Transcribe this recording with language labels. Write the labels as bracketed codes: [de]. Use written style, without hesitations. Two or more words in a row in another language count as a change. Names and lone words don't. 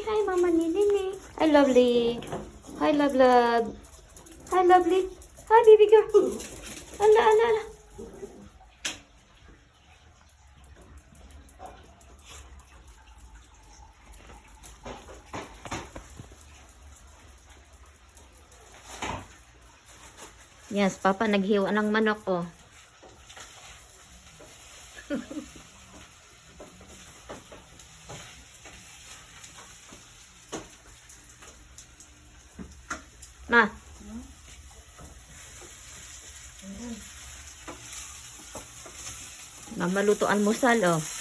[en] Hi, Mama Nini. Hi, lovely. Hi, love. Hi, lovely. Hi, baby girl. [tl] Ala. Yes, Papa naghiwa ng manok, oh. Ma. Mama luto almusal, oh.